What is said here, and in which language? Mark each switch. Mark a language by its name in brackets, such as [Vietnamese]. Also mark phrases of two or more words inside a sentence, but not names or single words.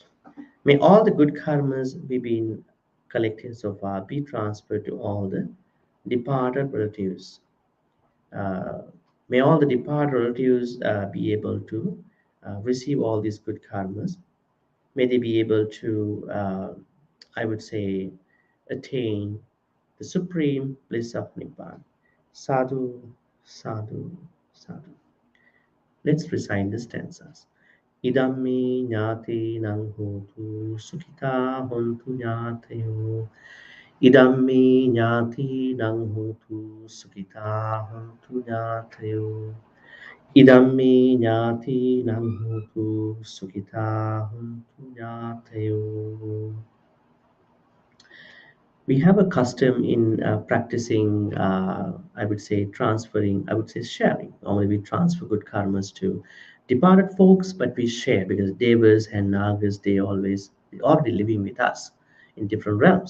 [English] May all the good karmas we been collected so far be transferred to all the departed relatives. Uh, may all the departed relatives be able to receive all these good karmas. May they be able to, I would say, attain the supreme bliss of Nibbana. [Pali] Sadhu, sadhu, sadhu. [English] Let's recite the stanzas. [Pali] Idammi nyati nang hotu sukhita hontu nyatayo. Idammi nyati nang hotu sukhita hontu nyatayo. Idammi nyati nang hotu sukhita hontu nyatayo. [English] We have a custom in practicing, I would say, transferring, I would say, sharing. Normally, we transfer good karmas to departed folks, but we share because devas and nagas, they already living with us in different realms.